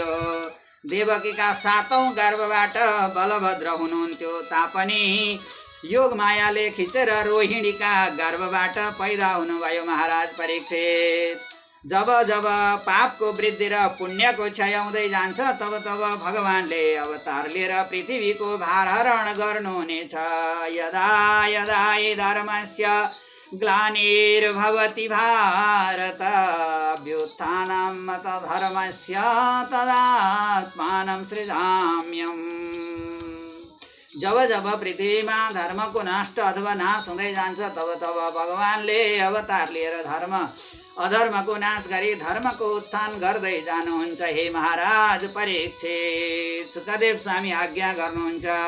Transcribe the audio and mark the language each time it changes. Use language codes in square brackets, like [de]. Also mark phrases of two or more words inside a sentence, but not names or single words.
[ne] देवकीका 7औं गर्भबाट बलभद्र हुनुहुन्थ्यो तापनि योग मायाले खिचेर रोहिणीका गर्भबाट पैदा हुनुभयो महाराज परीक्षित। जब जब पापको वृद्धि र पुण्यको क्षय हुँदै जान्छ तब तब भगवानले अवतार लिएर पृथ्वीको भारहरण गर्नुहुनेछ। [sa] यदा यदा हि धर्मस्य ग्लानिर्भवति भारत अभ्युत्थानं तद्धर्मस्य तदात्मानं सृजाम्यहम्। [ne] जब जब पृथ्वीमा धर्मको नष्ट अथवा नाश हुँदै जान्छ तब तब भगवानले अवतार लिएर अधर्मको नाश गरी धर्मको उत्थान गर्दै जानुहुन्छ। हे महाराज परीक्षित, सुखदेव स्वामी आज्ञा गर्नुहुन्छ।